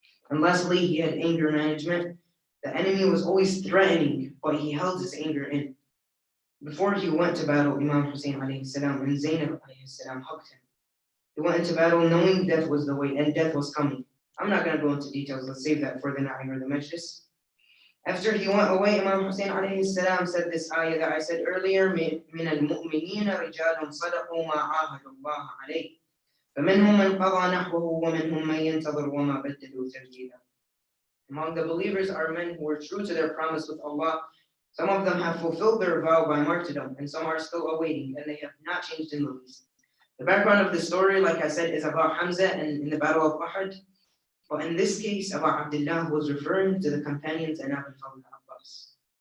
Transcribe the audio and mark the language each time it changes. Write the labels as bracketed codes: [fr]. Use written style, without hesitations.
[en] And lastly, he had anger management. The enemy was always threatening, but he held his anger in. Before he went to battle, Imam Hussain alayhi salam and Zainab alayhi salam hugged him. He went into battle knowing death was the way and death was coming. I'm not going to go into details. Let's save that for the night or the majlis. After he went away, Imam Hussain alayhi salam said this ayah that I said earlier, [ar] مِنَ الْمُؤْمِنِينَ رِجَالٌ صَدَقُوا مَا عَاهَدُوا اللَّهَ عَلَيْهِ فَمِنْهُمْ مَنْ قَضَى نَحْبَهُ وَمِنْهُمْ مَنْ يَنْتَظِرُ وَمَا بَدَّلُوا تَبْدِيلًا. [en] Among the believers are men who were true to their promise with Allah. Some of them have fulfilled their vow by martyrdom, and some are still awaiting, and they have not changed in the least. The background of the story, like I said, is about Hamza and in the Battle of Uhud. But in this case, Abu Abdullah was referring to the companions and al-Fadel al-Abbas.